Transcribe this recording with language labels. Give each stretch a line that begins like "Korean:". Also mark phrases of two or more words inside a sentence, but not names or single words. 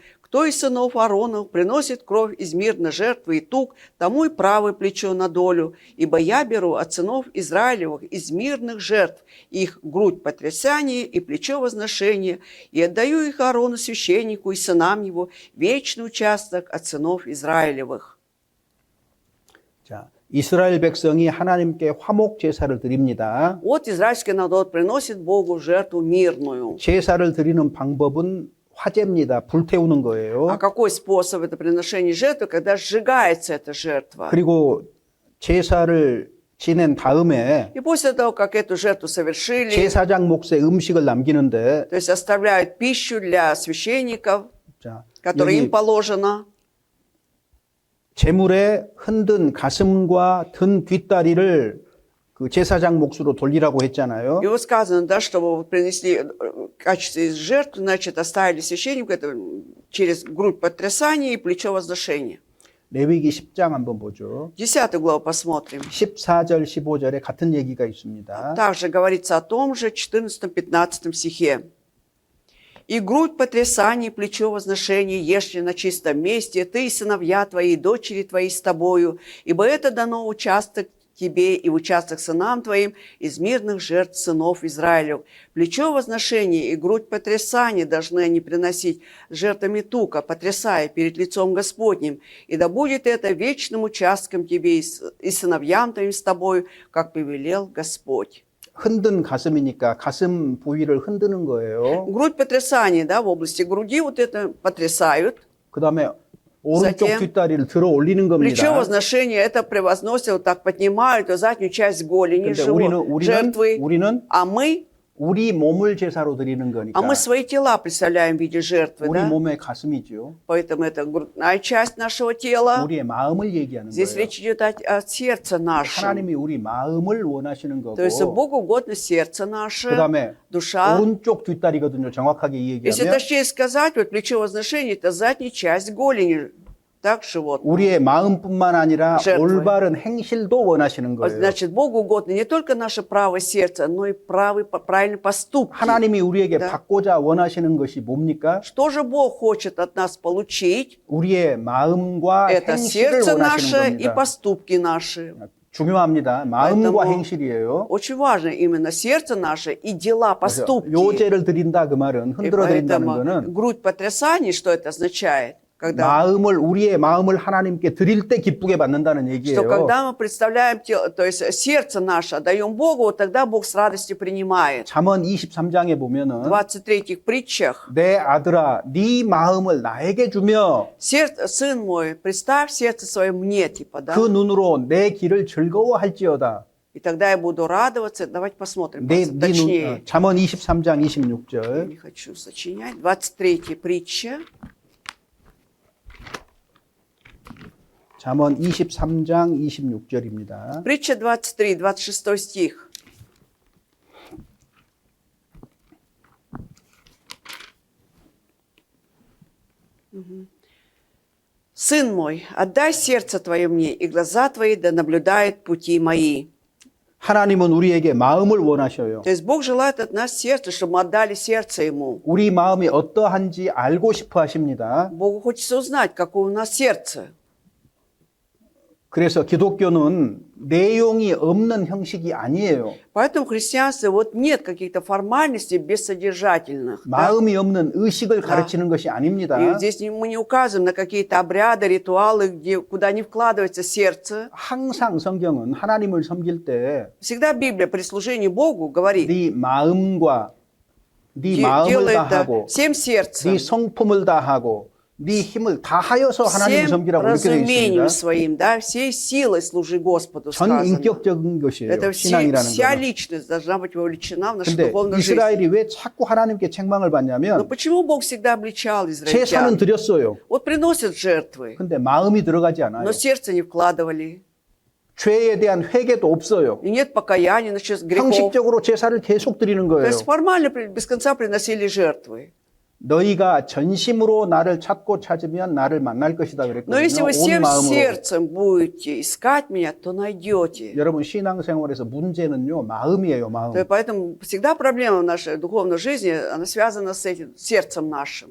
Russian: Кто из сынов Ааронов приносит кровь из мирной жертвы и тук, тому и правое плечо на долю. Ибо я беру от сынов Израилевых из мирных жертв их грудь потрясания и плечо возношения, и отдаю их Аарону священнику и сынам его, вечный участок от сынов Израилевых».
Korean: 자, 이스라엘 백성이 하나님께 화목 제사를 드립니다.
Russian: Вот израильский народ приносит Богу жертву мирную.
Korean: 제사를 드리는 방법은 화제입니다. 불태우는 거예요.
Russian: А какой способ это приношение жертвы, когда сжигается эта жертва?
Korean: 그리고 제사를 지낸 다음에
Russian: И после того, как эту жертву совершили,
Korean: 제사장 몫에 음식을 남기는데
Russian: то есть оставляют пищу для священников,
Korean: 자,
Russian: которая им
Korean: 여기
Russian: положена,
Korean: 제물에 흔든 가슴과 든 뒷다리를 그 제사장 몫으로 돌리라고 했잖아요.
Russian: и вот сказано, да, чтобы вот принесли в качестве жертвы, значит, оставили священнику это через грудь потрясания и плечо возношения.
Korean: 레위기 10장 한번 보죠.
Russian: 10 главу посмотрим.
Korean: 14절, 15절에 같은 얘기가 있습니다.
Russian: Также говорится о том же 14-15 стихе. «И грудь потрясания, и плечо возношения ешьте на чистом месте, ты и сыновья твои, и дочери твои с тобою, ибо это дано участок тебе и в участок сынам твоим из мирных жертв сынов Израилев. Плечо возношения и грудь потрясания должны они приносить жертвами тука, потрясая перед лицом Господним, и да будет это вечным участком тебе и сыновьям твоим с тобою, как повелел Господь».
Korean: 흔든 가슴이니까 가슴 부위를 흔드는 거예요.
Russian: Грудь потрясания, да, в области груди вот это потрясают.
Korean: 그 다음에 오른쪽
Russian: Затем
Korean: 뒷다리를 들어 올리는
Russian: плечо
Korean: 겁니다.
Russian: возношения это превозносят, вот так поднимают заднюю часть голени
Korean: 근데
Russian: жертвы,
Korean: 우리는
Russian: а мы
Korean: 우리 몸을 제사로 드리는 거니까
Russian: А мы свои тела представляем в виде жертвы,
Korean: 우리
Russian: да?
Korean: 몸의 가슴이죠.
Russian: Поэтому это грудная часть нашего тела.
Korean: 우리의 마음을 얘기하는
Russian: Здесь
Korean: 거예요.
Russian: речь идет о сердце нашем.
Korean: 하나님이 우리 마음을 원하시는
Russian: То есть
Korean: 거고
Russian: Богу угодно сердце наше,
Korean: 그다음에
Russian: душа.
Korean: 오른쪽 뒷다리거든요. 정확하게
Russian: Если
Korean: 얘기하면
Russian: точнее сказать, вот плечо возношения – это задняя часть голени, так, животного.
Korean: 우리의 마음뿐만 아니라
Russian: жертвы.
Korean: 올바른 행실도 원하시는 거예요.
Russian: Значит, Богу угодно не только наше правое сердце, но и правильный поступки.
Korean: 하나님이 우리에게
Russian: Да.
Korean: 받고자 원하시는 것이 뭡니까?
Russian: Что же Бог хочет от нас получить?
Korean: 우리의 마음과
Russian: Это
Korean: 행실을
Russian: сердце
Korean: 원하시는
Russian: наше и
Korean: 겁니다.
Russian: поступки наши.
Korean: 중요합니다. 마음과
Russian: поэтому
Korean: 행실이에요.
Russian: Очень важно именно сердце наше и дела,
Korean: 그래서
Russian: поступки.
Korean: 요제를 드린다 그 말은
Russian: И
Korean: 흔들어 드린다는
Russian: поэтому
Korean: 거는
Russian: грудь потрясаний, что это означает? Когда,
Korean: 우리의 마음을 하나님께 드릴 때 기쁘게 받는다는
Russian: что
Korean: 얘기예요.
Russian: когда мы представляем тело, то есть сердце наше отдаем Богу, вот тогда Бог с радостью принимает.
Korean: 잠언 23장에
Russian: В
Korean: 보면은
Russian: 23 притчах.
Korean: 내 아들아 네 마음을 나에게 주며
Russian: Сын мой, представь сердце свое мне, типа, да?
Korean: 그 눈으로 내 길을 즐거워할지어다.
Russian: И тогда я буду радоваться. Давайте посмотрим
Korean: 네
Russian: точнее.
Korean: 잠언 23장
Russian: Я
Korean: 26절.
Russian: не хочу сочинять. 23 притча.
Korean: 잠언 23장 26절입니다.
Russian: Притча 23, 26 стих. «Сын мой, отдай сердце твое мне, и глаза твои да наблюдают пути мои».
Korean: 하나님은 우리에게 마음을 원하셔요.
Russian: То есть Бог желает от нас сердце, чтобы мы отдали сердце Ему.
Korean: 우리 마음이 어떠한지 알고 싶어 하십니다.
Russian: Богу хочется узнать, какое у нас сердце.
Korean: 그래서 기독교는 내용이 없는 형식이 아니에요.
Russian: Поэтому в христианстве вот нет каких-то формальностей бессодержательных. Да?
Korean: 마음이 없는 의식을 가르치는 것이 а닙니다.
Russian: И здесь мы не указываем на какие-то обряды, ритуалы, куда не вкладывается сердце.
Korean: 항상 성경은 하나님을 섬길 때
Russian: Всегда Библия при служении Богу говорит,
Korean: 네 마음과 네 마음을
Russian: делай это
Korean: 다하고
Russian: всем сердцем,
Korean: 네 성품을 다하고 네 힘을 다하여서 하나님을
Russian: всем
Korean: 섬기라고 이렇게 되어
Russian: разумением
Korean: 있습니다.
Russian: своим, да, всей силой служи Господу,
Korean: 전
Russian: сказано.
Korean: 인격적인 것이에요.
Russian: Это
Korean: 신앙이라는
Russian: вся
Korean: 거는.
Russian: личность должна быть вовлечена в нашу
Korean: 근데
Russian: духовную жизнь.
Korean: 이스라엘이 왜 자꾸 하나님께 책망을
Russian: Но
Korean: 받냐면
Russian: почему Бог всегда обличал
Korean: 제사는
Russian: израильтян?
Korean: 드렸어요.
Russian: Вот приносят жертвы,
Korean: 근데 마음이 들어가지 않아요.
Russian: но сердце не вкладывали.
Korean: 죄에 대한 회개도 없어요.
Russian: И нет покаяния насчет грехов.
Korean: 형식적으로 제사를 계속 드리는
Russian: То
Korean: 거예요.
Russian: есть формально без конца приносили жертвы.
Korean: 너희가 전심으로 나를 찾고 찾으면 나를 만날 것이다
Russian: Но
Korean: 그랬거든요.
Russian: если вы
Korean: 온
Russian: всем
Korean: 마음으로.
Russian: сердцем будете искать меня, то найдете.
Korean: 여러분 신앙생활에서 문제는요 마음이에요, 마음.
Russian: Поэтому всегда проблема в нашей духовной жизни, она связана с этим сердцем нашим.